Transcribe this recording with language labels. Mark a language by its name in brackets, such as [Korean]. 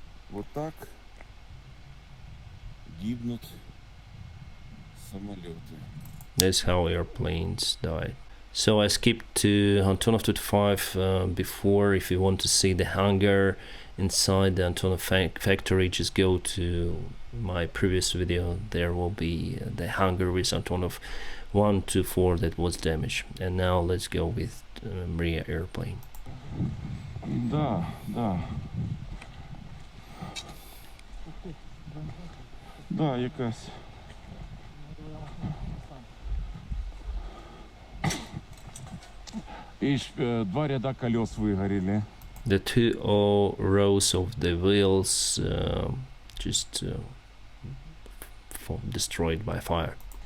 [Russian] Вот так гибнут самолеты. [English] That's how airplanes die. So I skipped to Antonov-225 before. If you want to see the hangar inside the Antonov factory, just go to my previous video. There will be the hangar with Antonov-124 that was damaged. And now let's go with Mriya airplane. [Russian] Да, да. [Ukrainian] Да, якась. [Russian] И два ряда колес выгорели. [English] The two rows of the wheels just destroyed by fire.